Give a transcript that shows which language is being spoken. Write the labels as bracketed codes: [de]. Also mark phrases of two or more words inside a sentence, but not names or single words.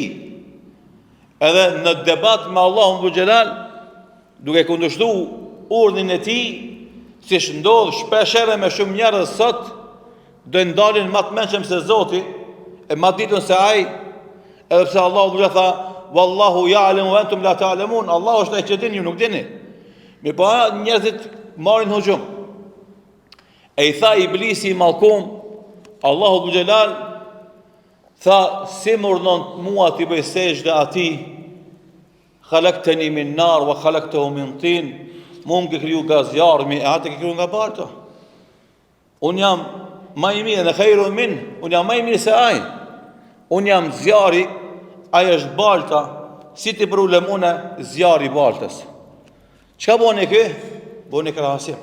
[sq] Edhe në debat me Allahun Dhu Xhelal, duke kundërshtuar urdhrin e tij, siç ndodh shpeshherë me shumë njerëz sot, do ndalin më të mendshëm se Zoti, e më ditën se ai, edhe pse Allahu Dhu Xhelal tha [ar] والله يعلم وأنتم لا تعلمون, [sq] Allahu është ai që din, ju nuk dini. Me po njerëzit marrin hujum. E i tha Iblisi i mallkum, Allahu Dhu Xhelal tha, si më urdhon mua t'i bëj sejdë atij, [ar] خلقتني من نار وخلقته من طين, [sq] mua më ke kriju nga zjarmi, e atë ke kriju nga balta. Unë jam më i mirë, dhe [ar] خير من, [sq] unë jam më i mirë se ai. Unë jam zjarri, ai është balta, si ti përulem une zjarri i baltës. Çka boni kë? Boni krahasim.